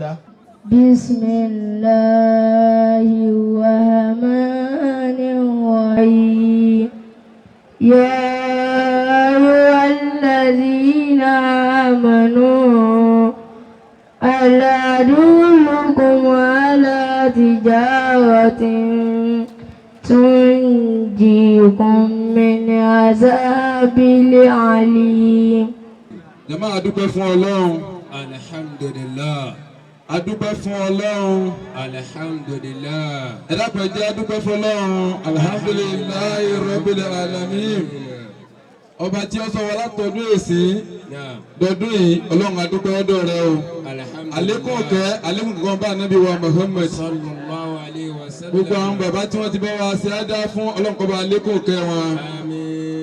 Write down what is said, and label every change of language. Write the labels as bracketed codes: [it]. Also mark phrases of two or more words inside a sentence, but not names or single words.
[ar] بسم الله الرحمن الرحيم يا أيها الذين آمنوا ألا أدلكم على تجارة تنجيكم من عذاب أليم. [yo] Jàmáà adúpẹ́ fún Ọlọ́run. Alhamdulillah. Adúpẹ́ fún Ọlọ́run. Alhamdulillah. Ẹ dákun ẹ jẹ́ adúpẹ́ fún Ọlọ́run. [ar] الحمد لله رب العالمين. [yo] Ọba tí ó sọ wa látọdún èsì dọdún yìí Ọlọ́run adúpẹ́ ọ̀dọ̀ rẹ o. Àlékún ọ̀kẹ́ àlékún kankan bá Ànábì wa Muhammad. [ar] صلى الله عليه وسلم. [yo] Gbogbo àwọn bàbá tí wọ́n ti bá wa ṣe ádá fún Ọlọ́run kó bá àlékún ọ̀kẹ́ wọn. Àmín.